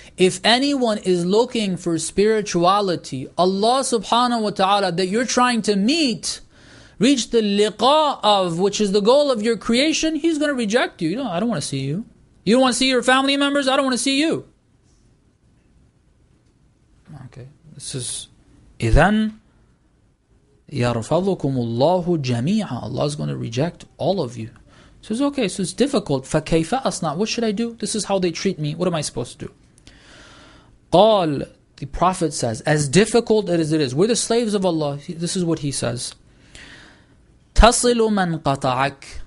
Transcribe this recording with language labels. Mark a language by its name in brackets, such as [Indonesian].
[English] If anyone is looking for spirituality, Allah subhanahu wa ta'ala that you're trying to meet, reach the liqa of, which is the goal of your creation, He's going to reject you. I don't want to see you. You don't want to see your family members? I don't want to see you. Okay, this is [Arabic] إِذَن يَرْفَضُكُمُ اللَّهُ جَمِيعًا. [English] Allah is going to reject all of you. So it's okay, so it's difficult. [Arabic] فَكَيْفَ أَصْنَعْ. [English] What should I do? This is how they treat me. What am I supposed to do? قال, the Prophet says, as difficult as it is, we're the slaves of Allah. This is what he says. [Arabic] تَصِلُ مَنْ قَطَعَكَ.